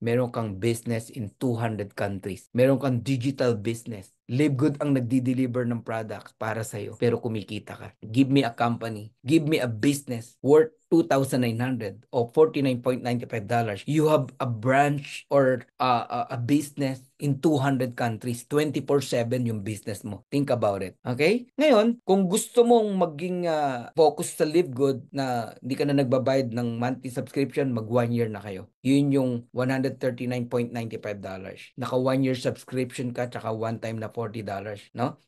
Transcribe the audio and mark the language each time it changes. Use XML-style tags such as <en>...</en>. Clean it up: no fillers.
<tl>Meron kang business in 200 countries. Meron kang digital business. Live Good ang nagdi-deliver ng products para sa'yo, pero kumikita ka.</tl> <en>Give me a company. Give me a business worth 2,900 o $49.95. You have a branch or a business in 200 countries. 24/7 yung business mo. Think about it. Okay?</en> <tl>Ngayon, kung gusto mong maging focus sa Live Good na hindi ka na nagbabayad ng monthly subscription, mag 1 year na kayo. Yun yung $139.95. Naka 1 year subscription ka tsaka one time na $40, no?</tl>